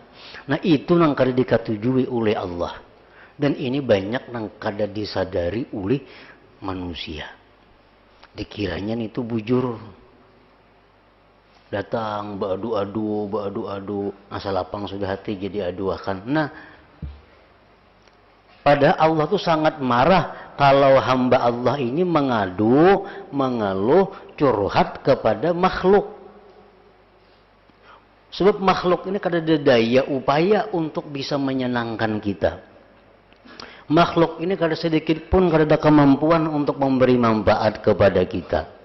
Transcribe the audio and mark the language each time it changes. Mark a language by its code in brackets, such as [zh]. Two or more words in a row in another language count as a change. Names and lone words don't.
[bjn] Nah, itu nang kada dikatujui oleh Allah. Dan ini banyak nang kada disadari oleh manusia. Dikiranya itu bujur. Datang beradu-adu, asal lapang sudah hati jadi aduakan. Nah, pada Allah tuh sangat marah kalau hamba Allah ini mengadu, mengeluh, curhat kepada makhluk. Sebab makhluk ini kada ada daya upaya untuk bisa menyenangkan kita. Makhluk ini kada sedikit pun kada ada kemampuan untuk memberi manfaat kepada kita.